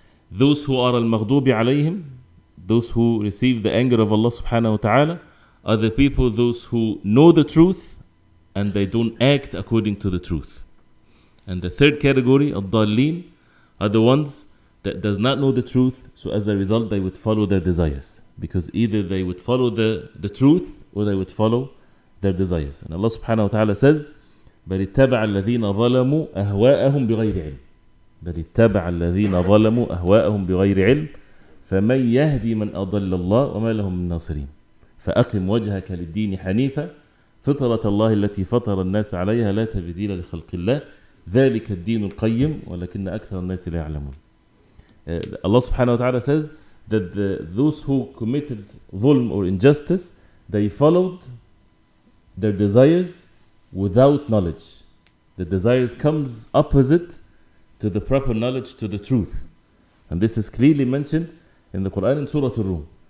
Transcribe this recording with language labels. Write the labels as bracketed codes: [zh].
[en] Those who are al-maghdubi alayhim, those who receive the anger of Allah subhanahu wa ta'ala, are the people, those who know the truth and they don't act according to the truth. And the third category, al-dallin, are the ones that does not know the truth, so as a result they would follow their desires. Because either they would follow the truth or they would follow their desires. And Allah subhanahu wa ta'ala says, [ar] بَلِ اتَّبَعَ الَّذِينَ ظَلَمُوا أَهْوَاءَهُمْ بِغَيْرِ عِلْمٍ بَلِ اتَّبَعَ الَّذِينَ ظَلَمُوا أَهْوَاءَهُمْ بِغَيْرِ عِلْمٍ فمن يهدي من أضل الله وما لهم من ناصرين فأقم وجهك للدين حنيفا فطرة الله التي فطر الناس عليها لا تبديل لخلق الله ذلك الدين القيم ولكن أكثر الناس لا يعلمون. [en] Allah subhanahu wa ta'ala says that those who committed zulm or injustice, they followed their desires without knowledge. The desires comes opposite to the proper knowledge, to the truth. And this is clearly mentioned in the Quran in Surah Al-Rum.